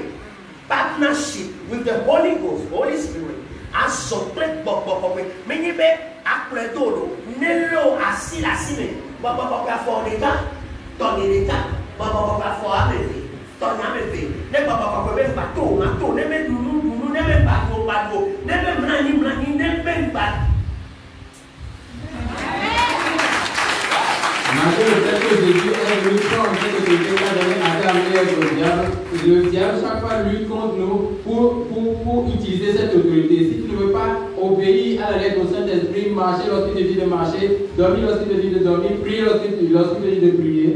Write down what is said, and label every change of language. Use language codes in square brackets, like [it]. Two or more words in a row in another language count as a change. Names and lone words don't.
[en] Partnership with the Holy Ghost, Holy Spirit, as sople, bopopope, menyibe, akredoro, nelo, asilasime, bopopoka for the car, tonelita, bopopoka for ameve, tonameve, ne bopopope, bato, mato, neme dunu, neme bato, neme mlani, neme bato. [fr] Malgré le fait que Jésus est venu prendre cette autorité qu'a donné Adam et Ève au diable, le diable chaque fois lutte contre nous pour utiliser cette autorité. Si tu ne veux pas obéir à la lettre au Saint-Esprit, marcher lorsqu'il te dit de marcher, dormir lorsqu'il te dit de dormir, prier lorsqu'il te dit de prier.